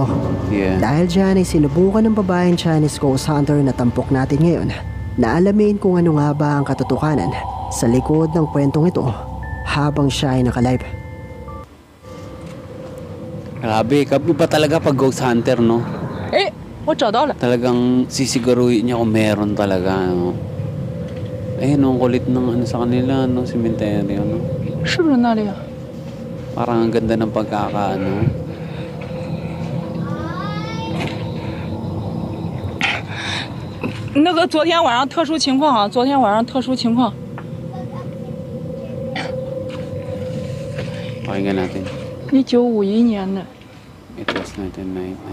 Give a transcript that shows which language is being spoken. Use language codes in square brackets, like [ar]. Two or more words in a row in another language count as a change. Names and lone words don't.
[tl] Dahil dyan ay sinubukan ng babaeng [en] Chinese ghost hunter [tl] na tampok natin ngayon na alamin kung ano nga ba ang katotohanan sa likod ng kwentong ito habang siya ay nakalive. Grabe, kapi pa talaga pag [en] ghost hunter, [tl] no? [zh] Eh, 我找到了. [tl] Talagang sisiguruhin niya kung meron talaga, no? Ayun, ang kulit ng ano sa kanila, no? Cemetery, no? [zh] 是不是那里啊？ [tl] Parang ang ganda ng pagkakaano. [zh] 那个昨天晚上特殊情况啊，昨天晚上特殊情况。 [tl] Pakinggan natin. [zh] 1951 年的。 [en] It was 1990.